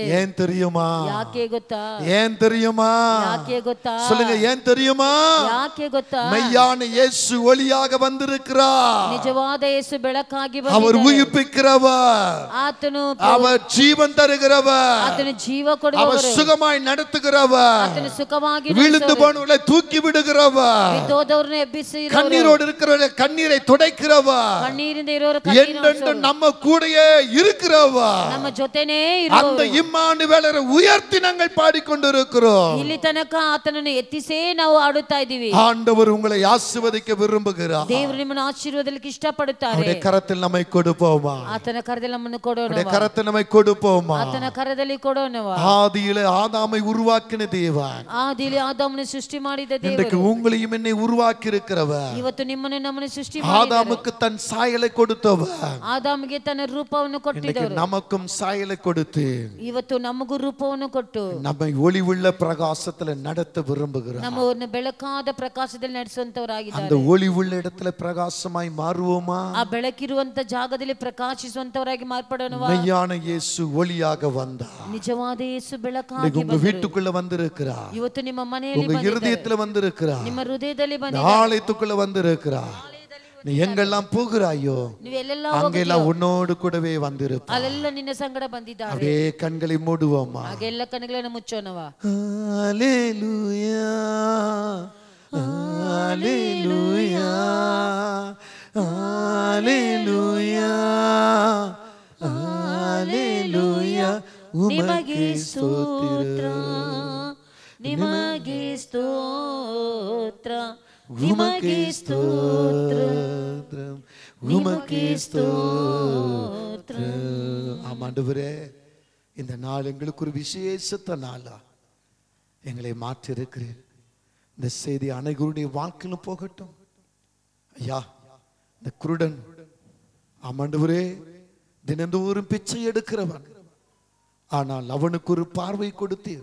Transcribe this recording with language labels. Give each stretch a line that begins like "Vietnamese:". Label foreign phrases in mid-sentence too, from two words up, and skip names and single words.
Tamil: ஏன் தெரியுமா?
Kannada: ಯಾಕೆ ಗೊತ್ತಾ?
Tamil: ஏன் தெரியுமா?
Kannada: ಯಾಕೆ ಗೊತ್ತಾ?
Tamil: சொல்லுங்க, ஏன் தெரியுமா?
Kannada: ಯಾಕೆ ಗೊತ್ತಾ?
Tamil: மெய்யான இயேசு ஒளியாக வந்திருக்கிறார்.
Kannada: ನಿಜವಾದ ಯೇಸು ಬೆಳಕಾಗಿ
Tamil: அவர்
Kannada: ಬಂದಿದ್ದಾನೆ.
Tamil: உயிர்ப்பிக்கிறவர்,
Kannada: ಆತನು
Tamil: அவர் ஜீவன் தருகிறவர்,
Kannada: ಆತನು ಜೀವ
Tamil: அவர்
Kannada: ಕೊಡುವವರು,
Tamil: ಸುಖமாய் நடத்துகிறவர்,
Kannada: ಆತನು ಸುಖವಾಗಿ
Tamil: விழுந்து போனவர்களை தூக்கி விடுகிறவர்,
Kannada: ಬಿದ್ದೋದವ್ರನ್ನ ಎಬ್ಬಿಸಿ
Tamil: கண்ணீரோடு இருக்கிறவர்கள் கண்ணீரை துடைக்கிறவர்,
Kannada: ಕಣ್ಣೀರಿಂದ ಇರೋರು
Tamil: என்றென்றும் நம்ம கூடயே இருக்கிறவர்,
Kannada: ನಮ್ಮ ಜೊತೆನೇ
Tamil: அந்த
Kannada: ಇರುವವರು.
Tamil: இம்மானுவேலரை உயர்த்தி நாங்கள் பாடிக்கொண்டிருக்கிறோம்.
Kannada: ಇಲ್ಲಿ ತನಕ ಆತನನ್ನು ಎತ್ತಿಸೇ ನಾವು ಆಡುತ್ತಾ ಇದ್ದೀವಿ.
Tamil: ஆண்டவர் உங்களை ஆசீர்வதிக்க விரும்புகிறார்.
Kannada: ದೇವರು ನಿಮ್ಮನ್ನು ಆಶೀರ್ವಾದಕ್ಕೆ ಇಷ್ಟಪಡುತ್ತಾರೆ.
Tamil: அவருடைய கரத்தில் நம்மை கொடுப்போமா?
Kannada: ಆತನ ಕರದಲ್ಲಿ ನಮ್ಮನ್ನು ಕೊಡೋಣ.
Tamil: அவருடைய கரத்தில் நம்மை கொடுப்போமா?
Kannada: ಆತನ ಕರದಲ್ಲಿ ಕೊಡೋಣವಾ?
Tamil: ஆதியிலே ஆதாமை உருவாக்கின தேவன்
Kannada: ಆದಿಯಲ್ಲಿ ಆದಾಮನ ಸೃಷ್ಟಿ ಮಾಡಿದ
Tamil: இன்றைக்கு
Kannada: ದೇವರು
Tamil: உங்களையும் என்னை உருவாக்கி இருக்கிறவர்.
Kannada: ಇವತ್ತು ನಿಮ್ಮನ್ನು ನಮ್ಮನ್ನು ಸೃಷ್ಟಿ ಮಾಡಿದ್ದಾರೆ.
Tamil: ஆதாமுக்கு தன் சாயலை கொடுத்தவர்
Kannada: ಆದಾಮಿಗೆ ತನ್ನ ರೂಪವನ್ನು
Tamil: இன்றைக்கு
Kannada: ಕೊಟ್ಟಿದ್ದವರು
Tamil: நமக்கும் சாயலை கொடுத்து
Kannada: ಇವತ್ತು ನಮಗೂ ರೂಪವನ್ನು ಕೊಟ್ಟು
Tamil: நம்மை ஒளிவுள்ள பிரகாசத்துல நடத்த விரும்புகிறார்.
Kannada: ನಮ್ಮನ್ನು ಬೆಳಕಾದ ಪ್ರಕಾಶದಲ್ಲಿ
Tamil: அந்த
Kannada: ನಡೆಸುವಂತವರಾಗಿದ್ದಾರೆ.
Tamil: ஒளிவுள்ள இடத்துல பிரகாசமாய் மாறுவோமா?
Kannada: ಆ ಬೆಳಕಿರುವಂತ ಜಾಗದಲ್ಲಿ ಪ್ರಕಾಶಿಸುವಂತವರಾಗಿ ಮಾರ್ಪಡೋಣವಾ?
Tamil: மெய்யான இயேசு ஒளியாக வந்தார்.
Kannada: ನಿಜವಾದ ಯೇಸು
Tamil: இன்னைக்கு
Kannada: ಬೆಳಕಾಗಿ
Tamil: உங்க வீட்டுக்குள்ள வந்திருக்கிறார்,
Kannada: ಇವತ್ತು ನಿಮ್ಮ ಮನೆಯಲ್ಲಿ
Tamil: உங்க
Kannada: ಬಂದಿದ್ದಾರೆ.
Tamil: இருதயத்துல வந்திருக்கிறார்,
Kannada: ನಿಮ್ಮ ಹೃದಯದಲ್ಲಿ ಬಂದಿದ್ದಾರೆ.
Tamil: ஆலயத்துக்குள்ள வந்திருக்கிறார். நீ எங்கெல்லாம் போகிறாயோ
Kannada: ನೀವು ಎಲ್ಲೆಲ್ಲ
Tamil: அங்கெல்லாம் உன்னோடு கூடவே வந்திருப்பார்.
Kannada: ಅಲ್ಲೆಲ್ಲ ನಿನ್ನ ಸಂಗಡ ಬಂದಿದ್ದಾರೆ.
Tamil: அப்படியே கண்களை மூடுவோமா?
Kannada: ಹಾಗೆಲ್ಲ ಕಣ್ಣುಗಳನ್ನು ಮುಚ್ಚೋಣವಾ?
Tamil: ஹல்லேலூயா, ஹல்லேலூயா, ஹல்லேலூயா, ஹல்லேலூயா.
Kannada: ನಿಮಗೆ ಸ್ತೋತ್ರ, ನಿಮಗೆ ಸ್ತೋತ್ರ, ನಿಮಗೆ ಸ್ತೋತ್ರ, ನಿಮಗೆ ಸ್ತೋತ್ರ.
Tamil: ஆமாண்டவரே, இந்த நாள் எங்களுக்கு ஒரு விசேஷத்த நாளா எங்களை மாற்றி இருக்கிறேன். இந்த செய்தி அனைவருடைய வாழ்க்கையிலும் போகட்டும். ஐயா, இந்த குருடன் ஆமாண்டவரே தினந்தோறும் பிச்சை எடுக்கிறவன், ஆனால் அவனுக்கு ஒரு பார்வை கொடுத்தீர்.